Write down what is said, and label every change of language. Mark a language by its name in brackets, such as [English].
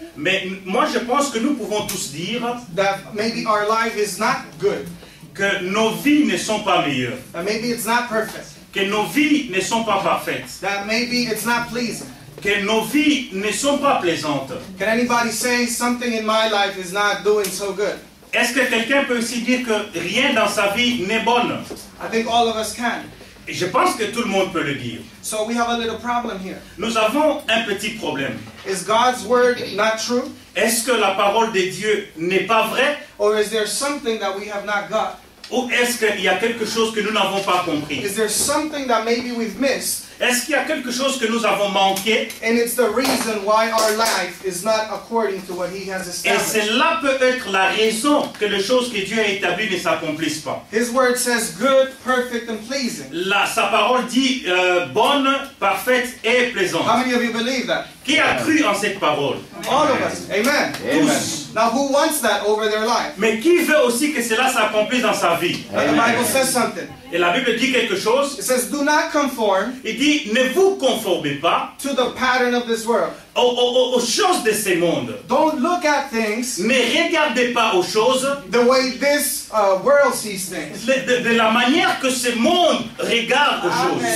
[French] Mais moi, je pense que nous pouvons tous dire [English] that maybe our life is not good, [French] que nos vies ne sont pas meilleures. [English] that maybe it's not perfect, [French] Que nos vies ne sont pas parfaites. [English] that maybe it's not pleasing. [French] Que nos vies ne sont pas plaisantes. [English] Can anybody say something in my life is not doing so good? [French] Est-ce que quelqu'un peut aussi dire que rien dans sa vie n'est bonne? [English] I think all of us can. [French] Et je pense que tout le monde peut le dire. [English] So we have a little problem here. [French] Nous avons un petit problème. [English] Is God's word not true? [French] Est-ce que la parole de Dieu n'est pas vraie? [English] Or is there something that we have not got? [French] Ou est-ce qu'il y a quelque chose que nous n'avons pas compris? [English] Is there something that maybe we've missed [French] Est-ce qu'il y a quelque chose que nous avons manqué? [English] And it's the reason why our life is not according to what He has [French] Et [English] established. [French] cela peut être la raison que les choses que Dieu a établies ne s'accomplissent pas. [English] His word says good, perfect, and pleasing. [French] Sa parole dit bonne, parfaite et plaisante. [English] How many of you believe that? [French] Qui a cru en cette parole? [English] All of us. Amen. [French] Tous. [English] Now, who wants that over their life? [French] Mais qui veut aussi que cela s'accomplisse dans sa vie? [English] The Bible says something. [French] Et la Bible dit quelque chose. [English] It says, do not conform [French] Il dit, ne vous conformez pas [English] to the pattern of this world. [French] aux choses de ce monde. [English] Don't look at things [French] Ne regardez pas aux choses [English] the way this world sees things. [French] de la manière que ce monde regarde aux choses.